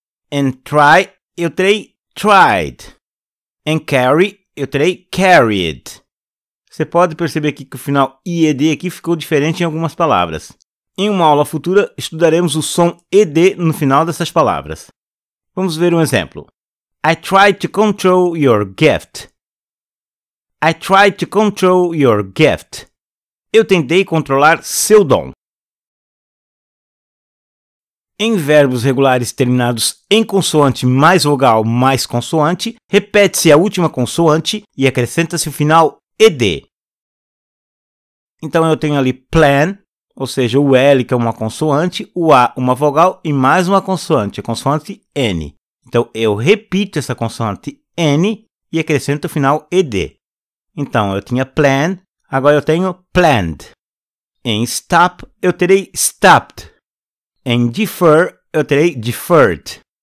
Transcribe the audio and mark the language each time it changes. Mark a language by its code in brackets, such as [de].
[pt] Em try, eu terei tried. Em carry, eu terei carried. Você pode perceber aqui que o final ied aqui ficou diferente em algumas palavras. Em uma aula futura, estudaremos o som ed no final dessas palavras. Vamos ver um exemplo. [en] I tried to control your gift. I tried to control your gift. [pt] Eu tentei controlar seu dom. Em verbos regulares terminados em consoante mais vogal mais consoante, repete-se a última consoante e acrescenta-se o final ed. Então, eu tenho ali plan, ou seja, o L, que é uma consoante, o A, uma vogal e mais uma consoante, a consoante N. Então, eu repito essa consoante N e acrescento o final ed. Então, eu tinha plan, agora eu tenho planned. Em stop, eu terei stopped. Em defer, eu terei deferred.